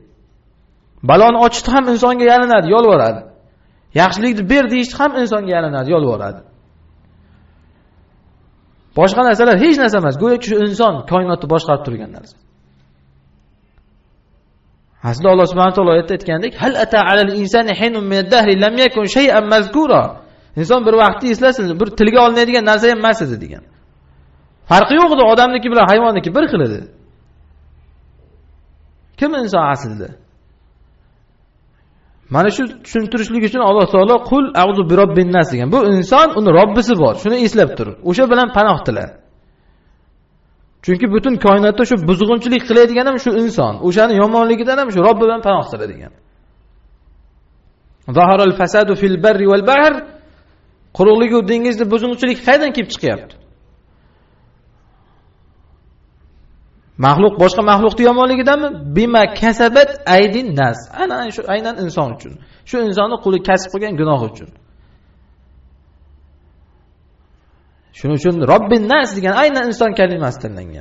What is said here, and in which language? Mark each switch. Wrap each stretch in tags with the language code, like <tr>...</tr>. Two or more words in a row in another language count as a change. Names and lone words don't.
<uz>Baloni ochishni ham insonga yalinadi, yolvoradi. Yaxshilikni ber deyishni ham insonga yalinadi, yolvoradi. Boshqa narsalar hech narsa emas, go'yoki shu inson koinotni boshqarib turgan narsa. Aslida Alloh subhanahu va taolo oyatda aytgandek,</uz> <ar>هل أتى على الإنسان حين من الدهر لم يكن شيئا مذكورا.</ar> <uz>Inson bir vaqtda eslasin, bir tilga olinadigan narsa ham emas edi degan. Farqi yo'q edi odamniki bilan hayvonniki, bir xil edi. Kim inson aslida? Mana shu tushuntirishlik uchun Alloh taolo</uz> <ar>قل أعوذ برب الناس</ar> <uz>degan. Bu inson, uni Robbisi bor. Shuni eslab tur. O'sha bilan panoh tila. Chunki butun koinotda shu buzg'unchilik qiladigan ham shu inson. O'shani yomonligidan ham shu Robbi bilan panoh tila degan.</uz> <ar>ظهر الفساد في البر والبحر.</ar> <uz>Quruqlik va dengizda buzg'unchilik qayerdan kelib chiqyapti? Mahluq boshqa mahluqning yomonligidanmi?</uz> <ar>بما كسبت أيدي الناس.</ar> <uz>Aynan inson uchun. Shu insonni qo'li kasb qilgan gunoh uchun. Shuning uchun</uz> <ar>رب الناس</ar> <uz>degan aynan inson kalimasi tanlangan.</uz>